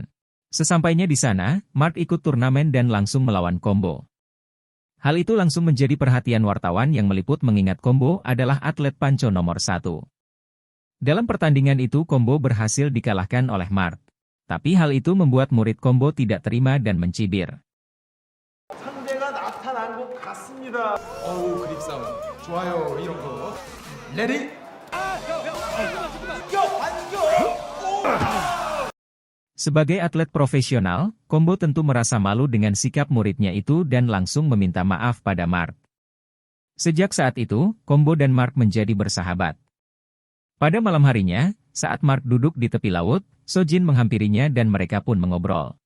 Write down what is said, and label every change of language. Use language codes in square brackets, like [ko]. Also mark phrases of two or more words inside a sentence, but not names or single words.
[id] Sesampainya di sana, Mark ikut turnamen dan langsung melawan Combo. Hal itu langsung menjadi perhatian wartawan yang meliput mengingat Combo adalah atlet Panco nomor 1. Dalam pertandingan itu Combo berhasil dikalahkan oleh Mark. Tapi hal itu membuat murid Combo tidak terima dan mencibir. [ko] 상대가 나타난 것 같습니다. 어우 그립 싸움. 좋아요 이런 거. 레디. [id] Sebagai atlet profesional, Combo tentu merasa malu dengan sikap muridnya itu dan langsung meminta maaf pada Mark. Sejak saat itu, Combo dan Mark menjadi bersahabat. Pada malam harinya, saat Mark duduk di tepi laut, Sojin menghampirinya dan mereka pun mengobrol.